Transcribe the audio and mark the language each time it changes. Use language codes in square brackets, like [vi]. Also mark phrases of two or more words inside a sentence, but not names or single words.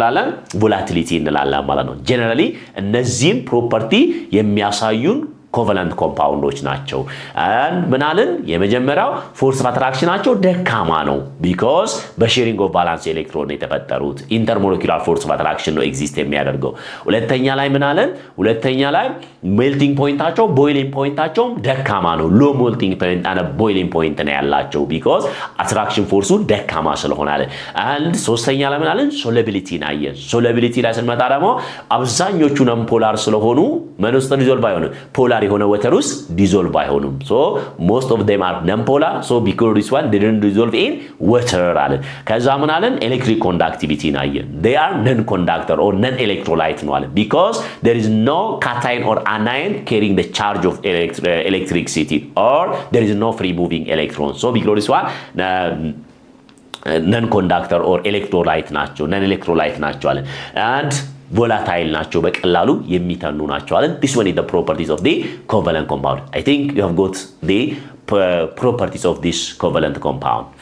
[am] እንላለን ቮላቲሊቲ እንላለን ማለት ነው ጀነራሊ እነዚህን ፕሮፐርቲ የሚያሳዩን [en] covalent compounds [am] ናቸው and ምናልን የመጀመሪያው [en] force of attraction [am] ናቸው ደካማ ነው because [en] sharing of valence electron [am] የተፈጠሩት [en] intermolecular force of attraction [am] ነው ኤግዚስት የሚያደርገው ሁለተኛ ላይ ምናልን ሁለተኛ ላይ [en] melting point [am] አቸው [en] boiling point [am] አቸው ደካማ ነው [en] low melting point and boiling point [am] ነው ያላቸው [en] because attraction force [am] ደካማ ስለሆነ አለ and ሶስተኛ ላይ ምናልን solubility ናየ solubility ላይ ስንመጣ ደግሞ አብዛኞቹ ነን ፖላር ስለሆኑ መንስት ሪዞልቭ አይሆንም ፖላር የሆነ [en] water ውስጥ dissolve አይሆኑም so most of them are non-polar so because this one didn't dissolve in water [am] አለ ከዛ ምን አለን [en] electric conductivity ናየ they are non-conductor or non-electrolyte [am] ነው አለ [en] because there is no cation or anion carrying the charge of electricity or there is no free moving electron so because this one non-conductor or electrolyte ናቸው non-electrolyte [am] ናቸው አለ [en] and volatile ናቸው [am] በቀላሉ የሚተኑ ናቸው አለ [en] this one is the properties of the covalent compound I think you have got the properties of this covalent compound